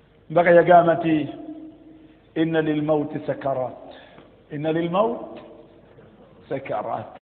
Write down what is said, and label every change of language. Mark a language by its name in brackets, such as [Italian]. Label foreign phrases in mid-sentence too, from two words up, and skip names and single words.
[Ganda] Mbaka yagamba nti, [Arabic] "إن للموت سكرات، إن للموت سكرات."